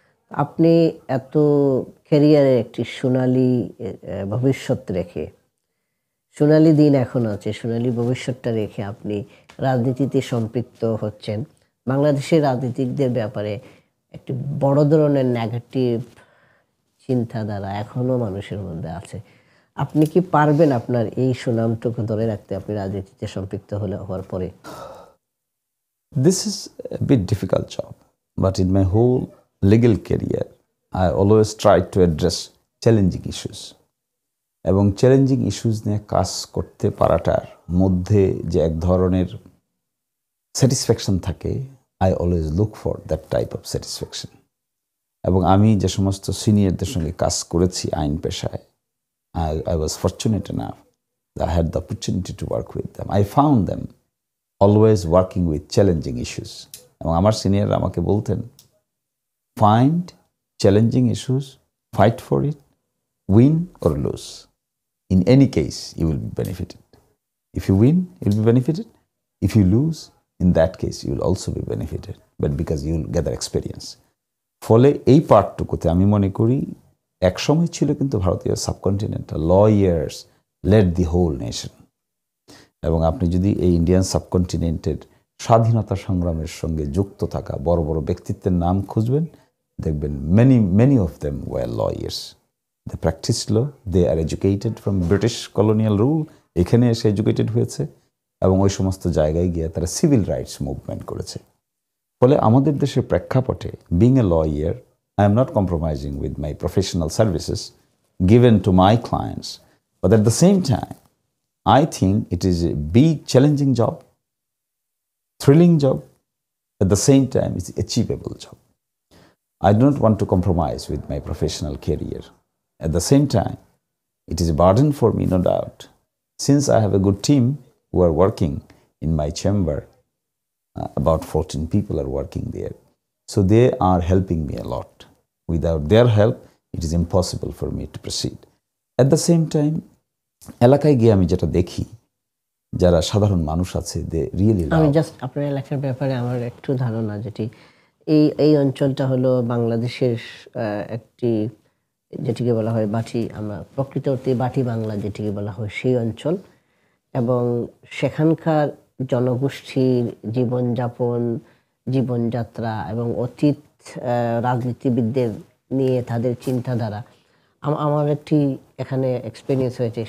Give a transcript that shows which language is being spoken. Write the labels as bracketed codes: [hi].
[bn] আপনি এত ক্যারিয়ারে একটি সোনালী ভবিষ্যৎ রেখে, সোনালী দিন এখন আছে, সোনালী ভবিষ্যৎটা রেখে আপনি রাজনীতিতে সম্পৃক্ত হচ্ছেন। বাংলাদেশের রাজনীতিকদের ব্যাপারে একটি বড় ধরনের নেগেটিভ চিন্তাধারা এখনও মানুষের মধ্যে আছে। আপনি কি পারবেন আপনার এই সুনামটুকু ধরে রাখতে, আপনি রাজনীতিতে সম্পৃক্ত হওয়ার পরে? [en] This is a bit difficult job, but in my whole legal career, I always tried to address challenging issues. [bn] এবং চ্যালেঞ্জিং ইস্যুস নিয়ে কাজ করতে পারাটার মধ্যে যে এক ধরনের স্যাটিসফ্যাকশন থাকে, [en] I always look for that type of satisfaction. [bn] এবং আমি যে সমস্ত সিনিয়রদের সঙ্গে কাজ করেছি আইন পেশায়, [en] I was fortunate enough that I had the opportunity to work with them. I found them always working with challenging issues. [bn] এবং আমার সিনিয়ররা আমাকে বলতেন, [en] find challenging issues, fight for it, win or lose. In any case, you will be benefited. If you win, you will be benefited. If you lose, in that case, you will also be benefited, but because you will gather experience. [bn] ফলে এই পার্টটুকুতে আমি মনে করি এক সময় ছিল কিন্তু ভারতীয় subcontinental [en] Lawyers led the whole nation. [bn] এবং আপনি যদি এই ইন্ডিয়ান সাবকন্টিনেন্টের স্বাধীনতা সংগ্রামের সঙ্গে যুক্ত থাকা বড় বড় ব্যক্তিত্বের নাম খুঁজবেন, দেখবেন [en] many of them were lawyers. They practiced law, they are educated from British colonial rule, [bn] এখানে এসে এডুকেটেড হয়েছে এবং ওই সমস্ত জায়গায় গিয়ে তারা সিভিল রাইটস মুভমেন্ট করেছে। ফলে আমাদের দেশের প্রেক্ষাপটে [en] being a lawyer, I am not compromising with my professional services given to my clients, but at the same time, I think it is a big challenging job, thrilling job, at the same time it's achievable job. I do not want to compromise with my professional career. At the same time, it is a burden for me, no doubt. Since I have a good team who are working in my chamber, about 14 people are working there. So they are helping me a lot. Without their help, it is impossible for me to proceed. At the same time, [bn] এলাকায় গিয়ে আমি যেটা দেখি, যারা সাধারণ মানুষ আছে, [en] they really, [bn] আমি জাস্ট আপনার এলাকার ব্যাপারে আমার একটু ধারণা, যেটি এই অঞ্চলটা হলো বাংলাদেশের একটি, যেটিকে বলা হয় বাটি, আমরা প্রকৃত অর্থে বাটি বাংলা যেটিকে বলা হয় সেই অঞ্চল, এবং সেখানকার জনগোষ্ঠীর জীবনযাপন, জীবনযাত্রা এবং অতীত রাজনীতিবিদদের নিয়ে তাদের চিন্তাধারা, আমার একটি এখানে এক্সপিরিয়েন্স হয়েছে।